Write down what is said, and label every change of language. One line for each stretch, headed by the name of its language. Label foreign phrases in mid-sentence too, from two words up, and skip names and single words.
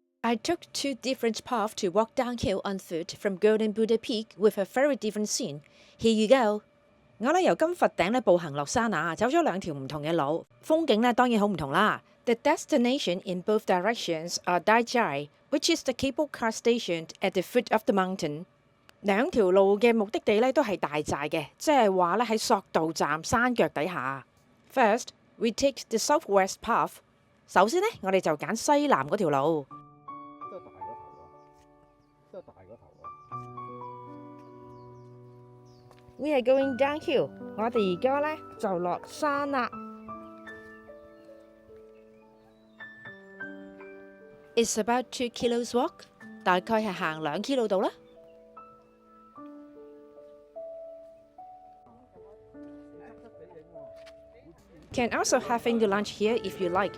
English: I took two different paths to walk downhill on foot from Golden Buddha Peak with a very different scene. Here you go.
Cantonese: 我由金佛頂步行落山啊，走咗兩條唔同嘅路，風景當然好唔同啦。
English: The destination in both directions are Dai Jai, which is the cable car station at the foot of the mountain.
Cantonese: 兩條路嘅目的地都係大寨嘅，即係話喺索道站山腳底下。
English: First, we take the southwest path.
Cantonese: 首先我哋就揀西南嗰條路。
English: We are going downhill.
Cantonese: 我哋而家就落山啦。
English: It's about 2 kilos walk.
Cantonese: 大概係行2 kilo 度啦。
English: Can also having the lunch here if you like.